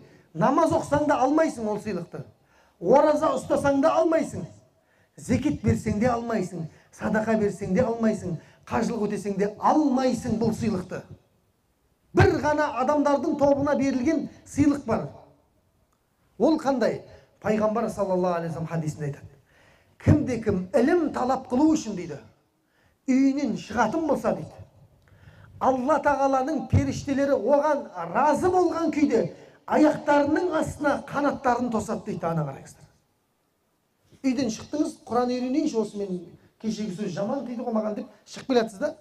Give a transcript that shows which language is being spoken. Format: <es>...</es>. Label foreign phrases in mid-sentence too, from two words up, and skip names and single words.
<kk>Намаз оқсаң да алмайсың ол сыйлықты. Ораза ұстасаң да алмайсың. Зекет берсең де алмайсың. Садақа берсең де алмайсың. Қажылық өтесең де алмайсың бұл сыйлықты. Бір ғана адамдардың тобына берілген сыйлық бар. Ол қандай? Пайғамбар</kk> <ar>صلى الله عليه وسلم</ar> <kk>хадисінде айтады. Кімде-кім ілім талап қылу үшін дейді, үйінен шығатын болса дейді, Алла тағаланың періштелері оған разы болған күйде аяқтарының астына қанаттарын тосады дейді. Ана қараңыздар. Үйден шықтыңыз, Құран үйренейінші, осы мен кешегі сөз жаман дейді ғой маған деп шығып келатсыз да.</kk>